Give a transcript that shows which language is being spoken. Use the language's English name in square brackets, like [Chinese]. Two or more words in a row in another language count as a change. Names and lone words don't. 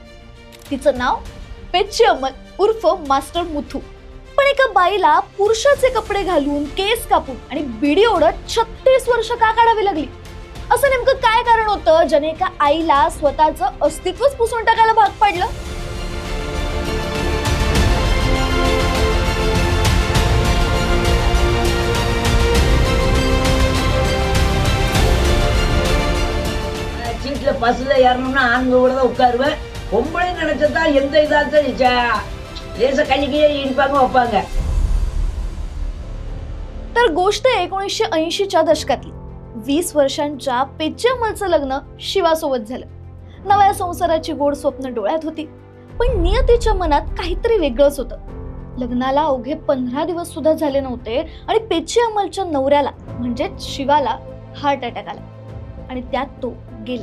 [Marathi] तिचं नाव पेची अमल उर्फ मास्टर मुथू. पण एका बाईला पुरुषाचे कपडे घालून, केस कापून आणि बिडी ओढत 36 वर्ष का काढावी लागली? असं नेमकं काय कारण होतं ज्याने एका आईला स्वतःचं अस्तित्वच पुसून टाकायला भाग पाडलं? [Tamil] சீட்ல பஸ்ல ஏறணும்னா ஆண்கள் கூட தான் உட்காருவேன். பொம்பளை நினைச்சதா எந்த இதாச்சும் லேச கையை இடிப்பாங்க வைப்பாங்க. [Marathi] तर गोष्ट 1980च्या दशकातली. 20 वर्षांच्या पेची अमलचं लग्न शिवासोबत झालं. नव्या संसाराची गोड स्वप्न डोळ्यात होती, पण नियतीच्या मनात काहीतरी वेगळंच होतं. लग्नाला अवघे 15 दिवस सुद्धा झाले नव्हते आणि पेची अमलच्या नवऱ्याला म्हणजे शिवाला [English] heart attack [Marathi] आला आणि त्यात तो गेला.